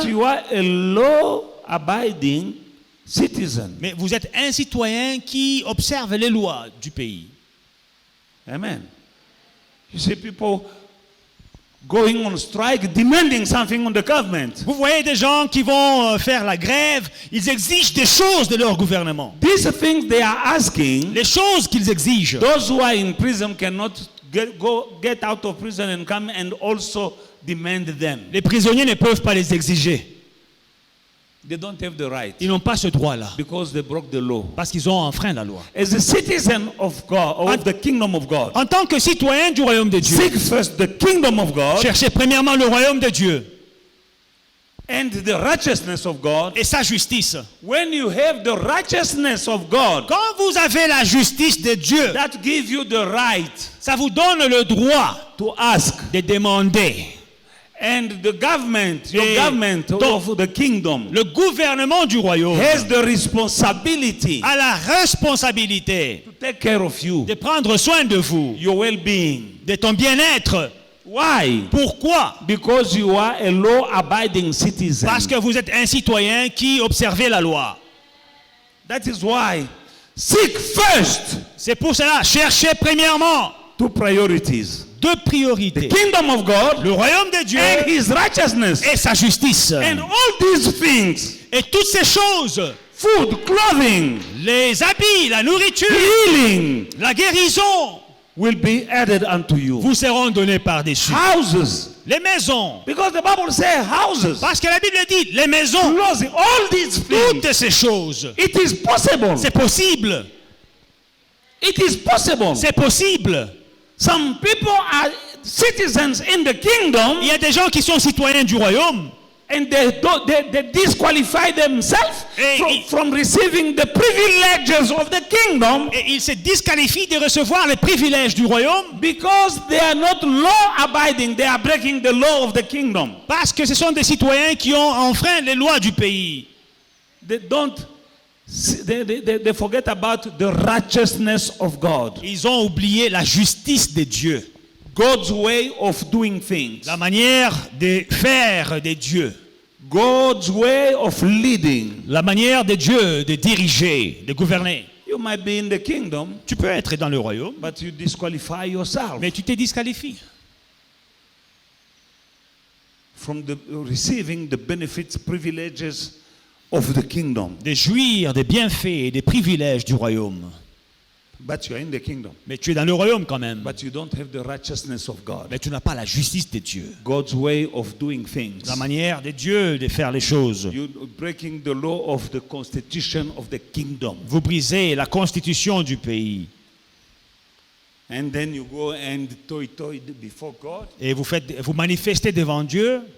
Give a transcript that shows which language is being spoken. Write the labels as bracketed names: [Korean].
[English] but you are a law-abiding citizen. [French] mais vous êtes un citoyen qui observe les lois du pays. [English] Amen. You see people going on strike, demanding something on the government. [French] Vous voyez des gens qui vont faire la grève, ils exigent des choses de leur gouvernement. [English] These things they are asking, [French] Les choses qu'ils exigent. [English] those who are in prison cannot get out of prison and come and also demand them. [French] Les prisonniers ne peuvent pas les exiger. [English] They don't have the right [French] Ils n'ont pas ce droit-là [English] because they broke the law. [French] parce qu'ils ont enfreint la loi. [English] As a citizen of God, of the kingdom of God, [French] En tant que citoyen du royaume de Dieu, [English] seek first the kingdom of God [French] cherchez premièrement le royaume de Dieu [English] and the righteousness of God. [French] et sa justice. [English] When you have the righteousness of God, [French] Quand vous avez la justice de Dieu, [English] that gives you the right [French] ça vous donne le droit [English] to ask. [French] de demander. [English] And the government, your [French] Et [English] government [French] donc, [English] of the kingdom, [French] Le gouvernement du royaume [English] has the responsibility [French] a la responsabilité [English] to take care of you, [French] de prendre soin de vous, [English] your well-being. [French] de ton bien-être. [English] Why? [French] Pourquoi? [English] Because you are a law-abiding citizen. [French] Parce que vous êtes un citoyen qui observez la loi. [English] That is why seek first [French] C'est pour cela, cherchez premièrement [English] two priorities: [French] deux priorités. [English] kingdom of God [French] Le royaume de Dieu [English] and His righteousness. [French] et sa justice. [English] And all these things, [French] Et toutes ces choses, [English] food, clothing, [French] les habits, la nourriture, [English] healing, [French] la guérison, [English] will be added unto you. [French] vous seront donnés par-dessus. [English] Houses, [French] Les maisons. [English] because the Bible says houses, [French] Parce que la Bible dit, les maisons, [English] clothing, all these things. [French] toutes ces choses. [English] It is possible. [French] C'est possible. [English] It is possible. [French] C'est possible. [English] Some people are citizens in the kingdom [French] Il y a des gens qui sont citoyens du royaume [English] and they disqualify themselves [French] Et- [English] from receiving the privileges of the kingdom [French] et ils se disqualifient de recevoir les privilèges du royaume [English] because they are not law abiding. They are breaking the law of the kingdom. [French] parce que ce sont des citoyens qui ont enfreint les lois du pays. [English] They don't. They forget about the righteousness of God. [French] Ils ont oublié la justice de Dieu, [English] God's way of doing things. [French] la manière de faire de Dieu, [English] God's way of leading. [French] la manière de Dieu de diriger, de gouverner. [English] You might be in the kingdom, [French] Tu peux être dans le royaume, [English] but you disqualify yourself [French] mais tu te disqualifies [English] from receiving the benefits, privileges of the kingdom. [French] de jouir des bienfaits et des privilèges du royaume. [English] But you are in the kingdom, [French] Mais tu es dans le royaume quand même. [English] but you don't have the righteousness of God. [French] Mais tu n'as pas la justice de Dieu, [English] God's way of doing things. [French] la manière de Dieu de faire les choses. [English] You're breaking the law of the constitution of the kingdom. [French] Vous brisez la constitution du pays [English] And then you go and toy before God [French] et vous manifestez devant Dieu